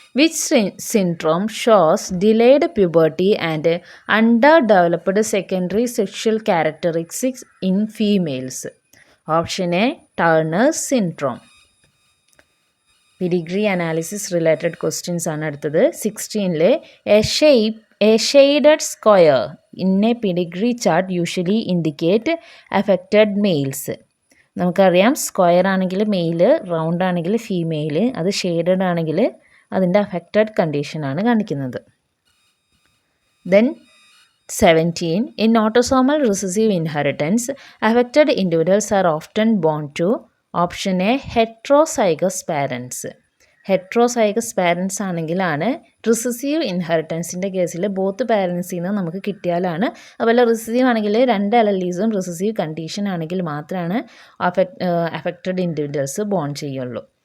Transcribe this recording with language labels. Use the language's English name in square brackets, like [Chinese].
[English] Which syndrome shows delayed puberty and underdeveloped secondary sexual characteristics in females? Option A. Turner syndrome. Pedigree analysis related questions ആണ് അടുത്തത്. 16 a shaded square in a pedigree chart usually indicate affected males. [Malayalam] നമുക്കറിയാം square ആണെങ്കിൽ mail, round ആണെങ്കിൽ female, അത് shaded ആണെങ്കിൽ അതിൻ്റെ affected കണ്ടീഷനാണ് കാണിക്കുന്നത്. [English] Then 17. In autosomal recessive inheritance, affected individuals are often born to option A. Heterozygous parents. [Malayalam] Heterozygous parents ആണെങ്കിലാണ് recessive ഇൻഹെറിറ്റൻസിൻ്റെ കേസിൽ both പാരൻസിൽ നിന്ന് നമുക്ക് കിട്ടിയാലാണ്. അതുപോലെ റിസസീവ് ആണെങ്കിൽ 2 അലലീസും റിസസീവ് കണ്ടീഷൻ ആണെങ്കിൽ മാത്രമാണ് അഫക്റ്റഡ് ഇൻഡിവിജ്വൽസ് ബോൺ ചെയ്യുള്ളൂ.